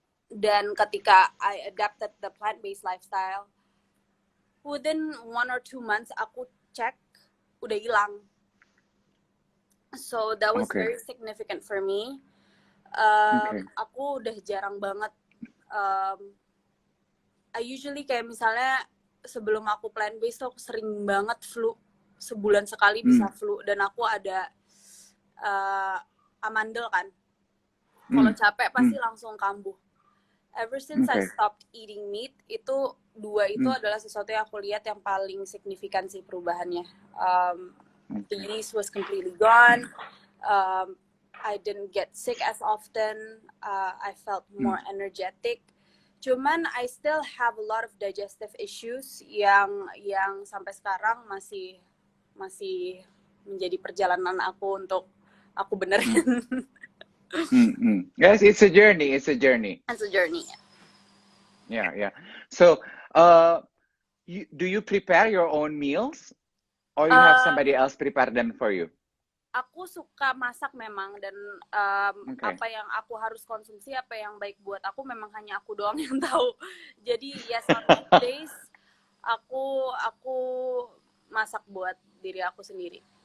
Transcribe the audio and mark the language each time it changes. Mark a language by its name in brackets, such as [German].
[Indonesian] Dan ketika [English] I adapted the plant-based lifestyle, within 1 or 2 months [Indonesian] aku cek udah hilang. [English] So that was very significant for me. [Indonesian] Aku udah jarang banget. [English] I usually [Indonesian] kayak misalnya sebelum aku plant-based aku sering banget flu, sebulan sekali bisa flu, dan aku ada amandel kan. Kalau capek pasti langsung kambuh. [English] Ever since I stopped eating meat, [Indonesian] itu adalah sesuatu yang aku lihat yang paling signifikan sih perubahannya. [English] The yeast was completely gone. I didn't get sick as often. I felt more energetic. Cuman I still have a lot of digestive issues [Indonesian] yang sampai sekarang masih menjadi perjalanan aku untuk aku benerin. [English] Yes, it's a journey. It's a journey. It's a journey. Yeah, yeah. So, do you prepare your own meals, or you have somebody else prepare them for you? [Indonesian] Aku suka masak memang, dan [English] Okay. [Indonesian] apa yang aku harus konsumsi, apa yang baik buat aku, memang hanya aku doang yang tahu. Jadi yes, [English] on weekdays [Indonesian] aku masak buat diri aku sendiri.